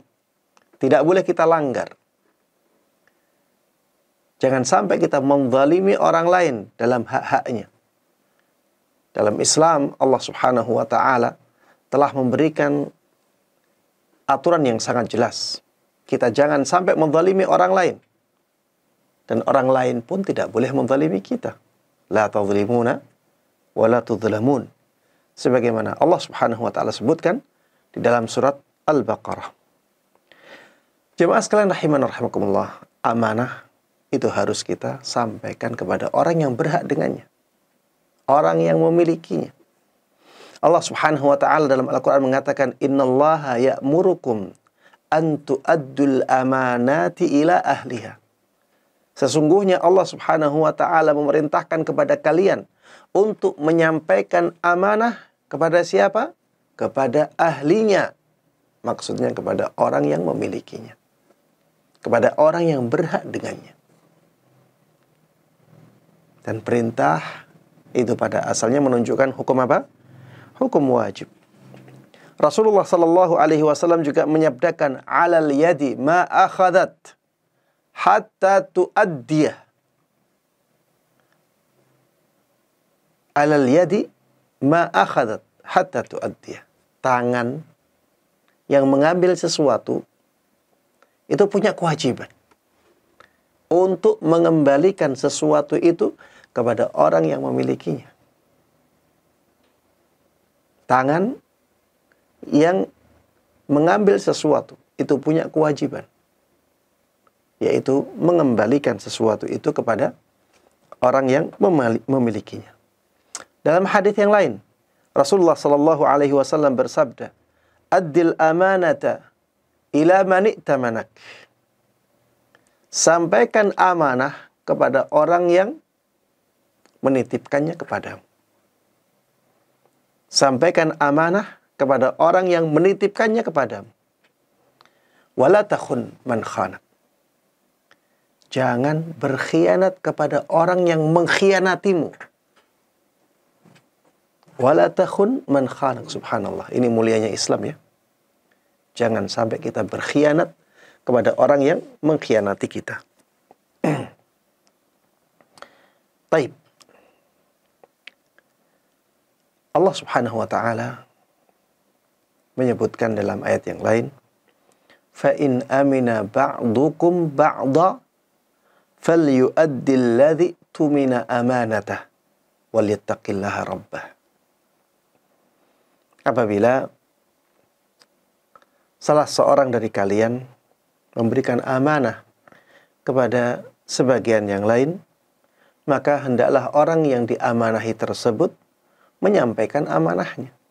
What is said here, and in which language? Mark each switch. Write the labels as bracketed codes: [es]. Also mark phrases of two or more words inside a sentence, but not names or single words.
[id] Tidak boleh kita langgar. Jangan sampai kita menzalimi orang lain dalam hak-haknya. Dalam Islam, Allah [ar] سبحانه وتعالى [id] telah memberikan aturan yang sangat jelas. Kita jangan sampai menzalimi orang lain. Dan orang lain pun tidak boleh menzalimi kita. [ar] لا تظلمون ولا تظلمون. [id] Sebagaimana Allah [ar] سبحانه وتعالى [id] sebutkan di dalam surat Al-Baqarah. Jemaah sekalian [ar] رحمنا رحمكم الله, [id] amanah itu harus kita sampaikan kepada orang yang berhak dengannya, orang yang memilikinya. [ar] الله سبحانه وتعالى [id] dalam Al-Qur'an mengatakan, [ar] "إن الله يأمركم أن تؤدوا الأمانات إلى أهلها." [id] Sesungguhnya Allah [ar] سبحانه وتعالى [id] memerintahkan kepada kalian untuk menyampaikan amanah kepada siapa? Kepada ahlinya. Maksudnya kepada orang yang memilikinya, kepada orang yang berhak dengannya. Dan perintah itu pada asalnya menunjukkan hukum apa? Hukum wajib. [ar] Rasulullah صلى الله عليه وسلم [id] juga menyabdakan, [ar] "على اليد ما أخذت حتى تؤديه." على اليد ما أخذت حتى تؤديه. [id] Tangan yang mengambil sesuatu itu punya kewajiban untuk mengembalikan sesuatu itu kepada orang yang memilikinya. Tangan yang mengambil sesuatu itu punya kewajiban, yaitu mengembalikan sesuatu itu kepada orang yang memilikinya. Dalam hadis yang lain, [ar] Rasulullah صلى الله عليه وسلم [id] bersabda, [ar] "أد الأمانة إلى من ائتمنك." [id] Sampaikan amanah kepada orang yang menitipkannya kepadamu. Sampaikan amanah kepada orang yang menitipkannya kepadamu. [ar] ولا تخن من خانك. [id] Jangan berkhianat kepada orang yang mengkhianatimu. [ar] ولا تخن من خانك. [id] Subhanallah. Ini mulianya Islam ya. Jangan sampai kita berkhianat kepada orang yang mengkhianati kita. Taib. Allah [ar] سبحانه وتعالى [id] menyebutkan dalam ayat yang lain, [ar] "فإن أمن بعضكم بعضا فليؤد الذي اؤتمن أمانته وليتق الله ربه." [id] Apabila salah seorang dari kalian memberikan amanah kepada sebagian yang lain, maka hendaklah orang yang diamanahi tersebut menyampaikan amanahnya.